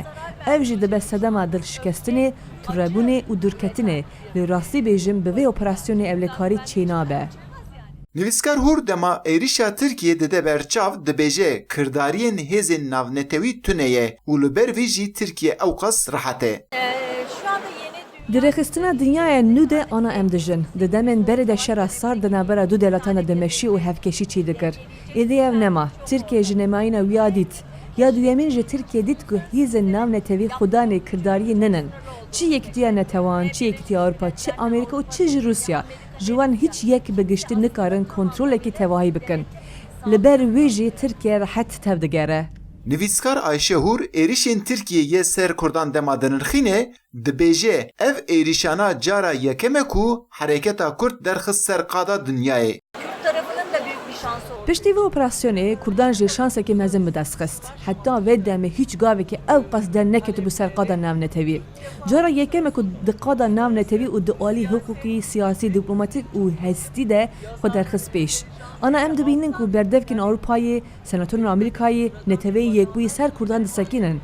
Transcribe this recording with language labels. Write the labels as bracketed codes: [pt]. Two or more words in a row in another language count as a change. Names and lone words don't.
[ku] Ev jî dibe sedema dilşikestinê, turebûnê û dûrketinê. Lê rastî bêjim bi vê operasyonê evlekarî çê nabe. Nivîskar Hur dema êrişa Tirkiye dide berçav dibêje kirdariyên hêzên navnetewî tune ye û li ber vî jî Tirkiye ew qas rihate. [tr] Şu anda yeni [ku] Dirêxistina dinyaya nû de ana em dijin. Di demên berê de şera sar di navbera du delatan de dimeşî û hevkeşî çê dikir. Êdî ev nema. Tirkiye ji nemayîna wiya dît. Ya duyemîn ji Tirkiye dît ku hêzên navnetewî xudanê kirdariyê ninin. Çi yekîtiya Netewan, çi yekîtiya Awropa, çi Amerîka û çi ji Rusya. Ji wan hiç yek bi giştî nikarin kontrolekî tevahî bikin. Li ber wê jî Tirkiye rehet tev digere. Nivîskar Ayşe Hur êrişên Tirkiyeyê ser Kurdan dema dinirxîne dibêje ev êrişana cara yekeme ku hereketa Kurd derxist ser qada dinyayê. [tr] Kürt tarafının da büyük bir şansı oldu. [ku] Piştî vê operasyonê Kurdan jî şansekî mezin bi dest xist. Heta vê demê hiç gavekî ew qas derneketibû ser qada navnetewî. Cara yekeme ku di qada navnetewî û di alî hukukî, siyasî, dîplomatîk û hestî de xwe derxist pêş. Ana em dibînin ku berdevkên Awropayê, senatörên Amerîkayê neteweyê yekbûyî ser Kurdan disekînin.